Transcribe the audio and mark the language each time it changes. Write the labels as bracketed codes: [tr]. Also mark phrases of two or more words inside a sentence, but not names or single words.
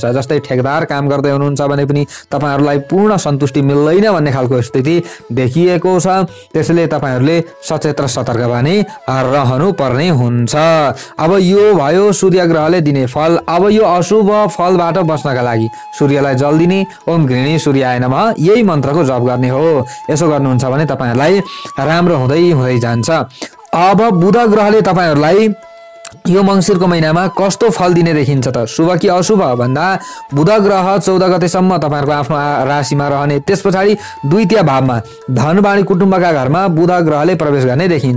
[ne] जस्तै ठेकदार काम गर्दै हुनुहुन्छ भने पनि तपाईहरुलाई पूर्ण सन्तुष्टि मिल्दैन भन्ने खालको स्थिति देखिएको छ। त्यसैले तपाईहरुले सचेत र सतर्क बनी रहनु पर्ने हुन्छ। अब यो भयो सूर्य ग्रहले दिने फल। अब यो अशुभ फलबाट बच्नका लागि सूर्यलाई जल दिने, [sa] ओम घृणी सूर्याय नमः [ne] यही मन्त्रको जप गर्ने हो। यसो गर्नुहुन्छ भने तपाईहरुलाई राम्रो हुँदै जान्छ। अब बुध ग्रहले तपाईहरुलाई यो मंसिरको महिनामा कस्तो फल दिने देखिन्छ त? शुभ कि अशुभ भन्दा बुध ग्रह 14 गतेसम्म तपाईहरुको आफ्नो राशिमा रहने, त्यस पछाडि द्वितीय भावमा धनवाणी कुटुम्बका घरमा बुध ग्रहले प्रवेश गर्ने देखिन्छ।